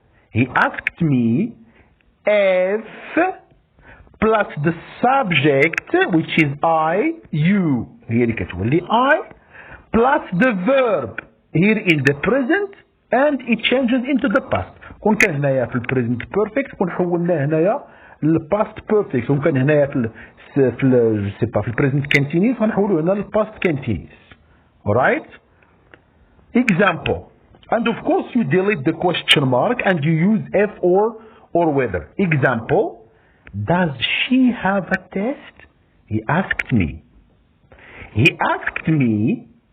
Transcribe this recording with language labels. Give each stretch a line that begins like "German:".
English: He asked me if plus the subject which is I, you.
Arabic: هي اللي كتولي
English: I plus the verb here in the present and it changes into the past.
Arabic: كون كان هنايا في البريزنت بيرفكت كون حولناه هنايا للباست بيرفكت. كون كان هنايا في البريزنت كونتينيوس غنحولوه هنا للباست كونتينيوس.
English: Alright? Example. And of course you delete the question mark and you use if or whether. Example. Does she have a test? He asked me. He asked me.